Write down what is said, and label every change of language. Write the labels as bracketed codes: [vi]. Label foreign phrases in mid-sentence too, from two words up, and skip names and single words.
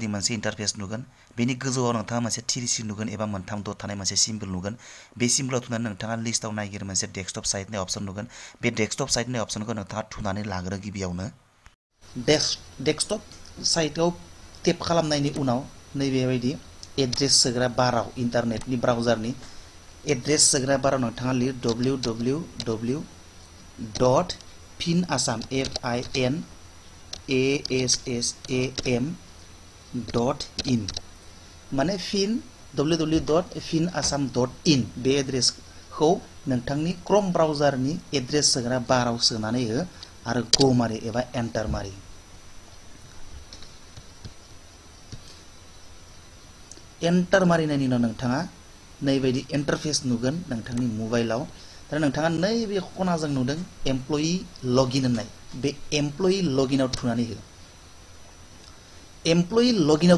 [brx] मोनसे इन्टारफेस नुगोन बेनि गोजौआव नोंथाङा मोनसे थिरसि नुगोन एबा मोनथाम दट थानाय मोनसे सिम्बल नुगोन बे सिम्बलाव थुनानै नोंथाङा लिस्टआव नागिर मोनसे [en] desktop site [brx] होननाय अपसन नुगोन बे [en] desktop site [brx] होननाय अपसनखौ नोंथाङा थुनानै लाग्रो गिबियावनो [en] desktop site [brx] टेप खालामनायनि उनाव नैबेबायदि एड्रेस सोग्रा बाराव [en] internet browser [brx] एड्रेस सोग्रा बाराव नोंथाङा लिर www.finassam finassam.in माने www.finassam.in बे एड्रेसखौ नोंथांनि [en] Chrome browser [brx] एड्रेस सोग्रा बाराव सोनानै हो आरो गो मारि एबा एन्टार मारि एन्टार मारिनायनि उनाव नोंथाङा नैबायदि इन्टारफेस नुगोन नोंथांनि मबाइलाव दा नोंथाङा नैबे खनाजों नुदों [en] employee login [brx] होननाय बे [en] employee login [brx] थुनानै हो [en] employee login